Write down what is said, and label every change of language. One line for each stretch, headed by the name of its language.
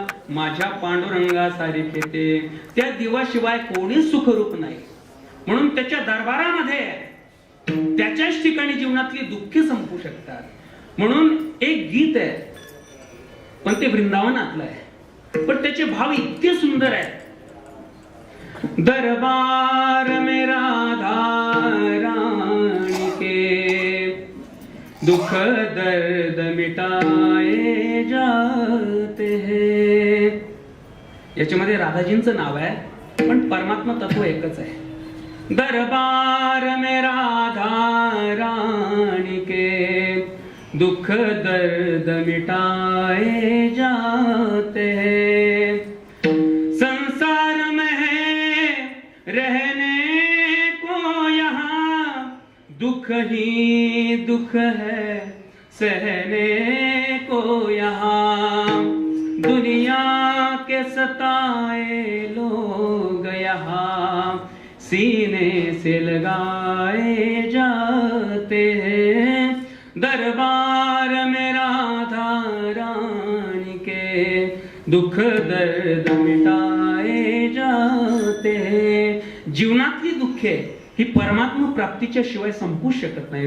Marathi: माझ्या पांडुरंगासारखे ते त्या देवाशिवाय कोणीच सुखरूप नाही. म्हणून त्याच्या दरबारामध्ये त्याच्याच ठिकाणी जीवनातली दुःखे संपू शकतात. म्हणून एक गीत आहे, पण ते वृंदावनातलं आहे, पण त्याचे भाव इतके सुंदर आहेत.
Hindi: दरबार में राधा रानी के दुख दर्द मिटाए जाते हैं.
Marathi: याच्यामध्ये राधाजींचं नाव आहे, पण परमात्मा तत्व एकच आहे.
Hindi: दरबार में राधा रानी के दुख दर्द मिटाए जाते हैं. संसार में है रहने को यहाँ दुख ही दुख है सहने को यहाँ. दुनिया के सताए लोग यहाँ सीने से लगाए जाते हैं. दरबार में राधा रानी के दुख दर्द मिटाए जाते हैं.
Marathi: जीवनातली दुःखे ही परमात्मा प्राप्तीच्या शिवाय संपू शकत नाही.